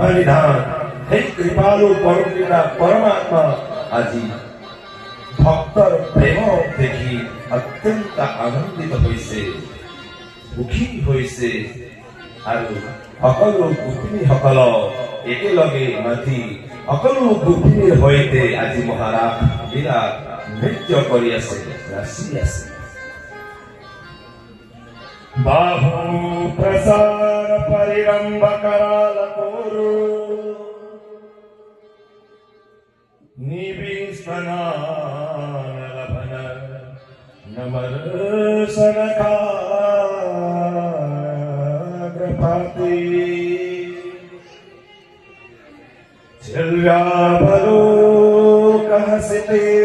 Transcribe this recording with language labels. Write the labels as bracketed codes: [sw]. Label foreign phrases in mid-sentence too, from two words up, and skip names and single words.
[as] নিধান, সেই কৃপালু পৰমপিতা পৰমাত্মা আজি ভক্তৰ প্ৰেম দেখি অত্যন্ত আনন্দিত হৈছে, সুখী হৈছে আৰু সকলো গোপিনীসকলক একেলগে মাতি সকলো গোপিনীৰ সৈতে আজি মহাৰাজ বিৰাট নৃত্য কৰি আছে, নাচি আছে। [sa] बाहु प्रसार परिरंभ कराल कोरु निविस्तनालभन नमर्शन खाग्रपाति चिल्व्यावलोकहसिते